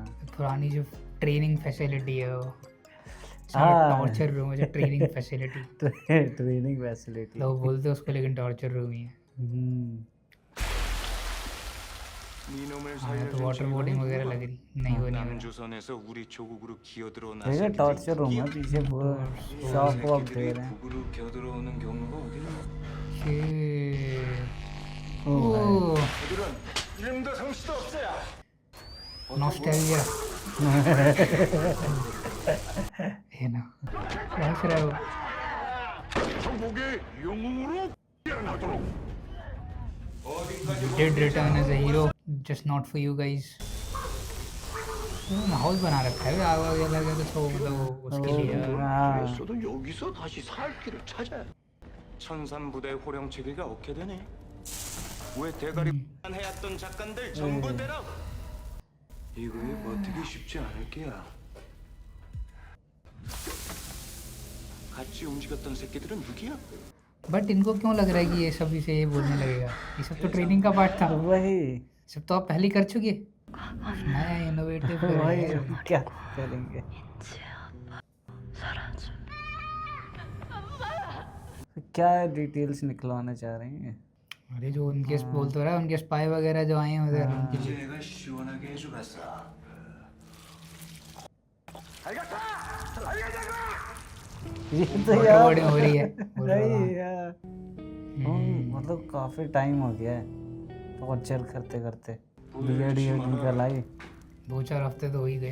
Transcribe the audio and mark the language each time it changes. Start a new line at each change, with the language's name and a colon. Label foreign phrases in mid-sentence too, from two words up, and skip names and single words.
Hindi: पुरानी जो
English: training facility
Hindi: है वो
English: torture room
Hindi: है, जो
English: training facility training facility
Hindi: लोग बोलते हैं उसको, लेकिन
English: torture room
Hindi: ही है। हाँ, तो
English: water boarding
Hindi: वगैरह लग रही नहीं, वो नहीं हो
Korean: 남조선에서 우리 조국으로 기어들어
Hindi: रहा।
Korean: 나설
English: torture room
Hindi: है, पीछे शॉक वॉक दे
Korean: 새끼들이
Hindi: रहे हैं।
Korean: 북으로 기어들어오는 경로가 어디나? 애들은 이름도 성씨도 없어야.
Hindi: नॉस्टैल्जिया है ना, हंस रहा है वो।
Korean: 정복의 영웅으로 태어나도록.
English: Did return as a hero, just not for you guys.
Hindi: माहौल बना रखा है, आग वाग लगा के तो मतलब उसके लिए।
Korean: 그랬어도 여기서 다시 살 길을 찾아야. 천산부대 호령치기가 어떻게 되네? 왜 대가리 해왔던 작가들 전부 대라. 이거에 버티기 쉽지 않을 게야. 같이 움직였던 새끼들은 누구야?
Hindi: बट इनको क्यों लग रहा है कि ये सब इसे ये बोलने लगेगा? ये सब तो ट्रेनिंग का पार्ट था, वही सब तो आप पहले ही कर चुके। नया इनोवेटिव वही क्या करेंगे? क्या डिटेल्स निकलवाना चाह रहे हैं? अरे जो उनके बोल तो रहा है, उनके स्पाई वगैरह जो आए हैं उधर, उनके लिए
Korean: 내가 시원하게 해주겠어.
Hindi: ये तो वाटर यार बोर्डिंग हो रही है, बोल रहा नहीं था। यार, मतलब काफी टाइम हो गया है टॉर्चर करते करते। बिगड़ ये निकल आई। 2-4 हफ्ते तो हो ही गए।